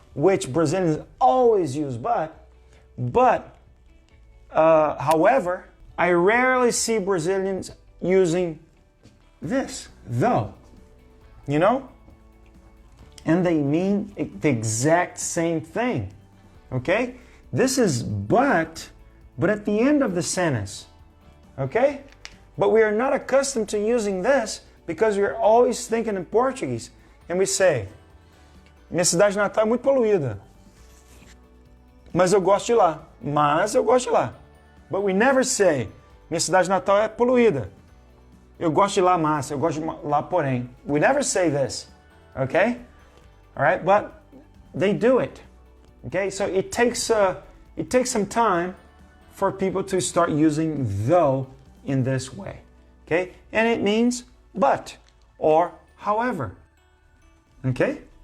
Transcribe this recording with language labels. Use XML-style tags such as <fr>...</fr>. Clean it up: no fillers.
<en>which Brazilians always use but however, I rarely see Brazilians using this, though, you know? And they mean the exact same thing, okay? This is but at the end of the sentence, okay? But we are not accustomed to using this because we are always thinking in Portuguese. And we say,</en> <pt>minha cidade natal é muito poluída, mas eu gosto de lá.</pt> <en>But we never say,</en> <pt>minha cidade natal é poluída, eu gosto de lá, mas eu gosto de lá, porém.</pt> <en>We never say this, okay? All right, but they do it, okay? So it takes some time for people to start using though in this way, okay? And it means but or however, okay?</en>